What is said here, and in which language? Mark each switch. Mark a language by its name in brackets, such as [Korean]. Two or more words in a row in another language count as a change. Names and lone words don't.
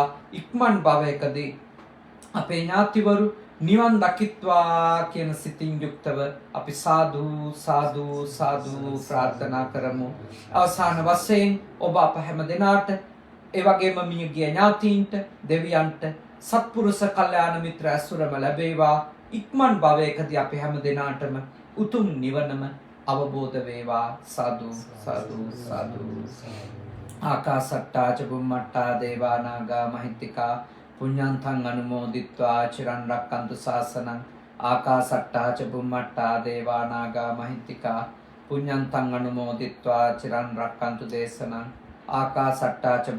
[Sinhala] ඉක්මන් භවයකදී අපේ ඥාතිවරු නිවන් දකිත්වා කියන සිතින් යුක්තව අපි සාදු සාදු සාදු ප්‍රාර්ථනා කරමු. අවසාන වශයෙන් ඔබ අප හැම දෙනාට, ඒ වගේම මියගිය ඥාතීන්ට, දෙවියන්ට සත්පුරුෂ කල්යාණ මිත්‍ර ඇසුරම ලැබේවා. ඉක්මන් භවයකදී අපි හැම දෙනාටම උතුම් නිවනම අවබෝධ වේවා. [Pali] සාදු සාදු සාදු. ආකාසට්ටා ච බුම්මට්ටා දේවා නාග මහිත්‍තිකා පුඤ්ඤන්තං අනුමෝදිත්වා චිරන් රැක්කන්තු ශාසනං ආකාසට්ටා ච බුම්මට්ටා දේවා නාග මහිත්‍තිකා පුඤ්ඤන්තං අනුමෝදිත්වා චිරන් රැක්කන්තු දේශනං ආකාසට්ටා ච